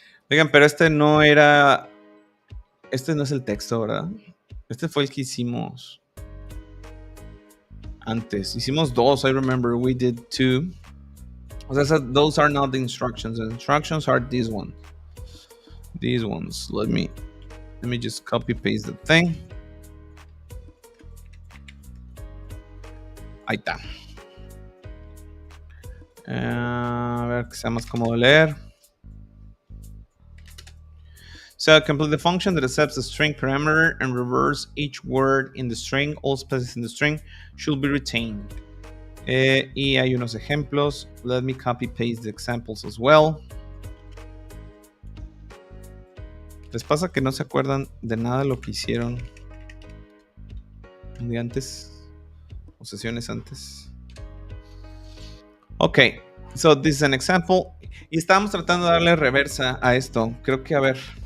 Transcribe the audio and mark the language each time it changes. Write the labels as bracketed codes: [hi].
[es] Oigan, pero este no era. Este no es el texto, ¿verdad? Este fue el que hicimos antes. Hicimos dos, [en] I remember we did two. [es] O sea, [en] those are not the instructions. The instructions are these ones. These ones. Let me just copy paste the thing. [es] Ahí está. A ver que sea más cómodo leer. [en] So complete the function that accepts a string parameter and reverse each word in the string. All spaces in the string should be retained. [es] Y hay unos ejemplos. [en] Let me copy paste the examples as well. [es] ¿Les pasa que no se acuerdan de nada de lo que hicieron un día antes o sesiones antes? [en] Ok, so this is an example. [es] Y estábamos tratando de darle reversa a esto. Creo que, a ver.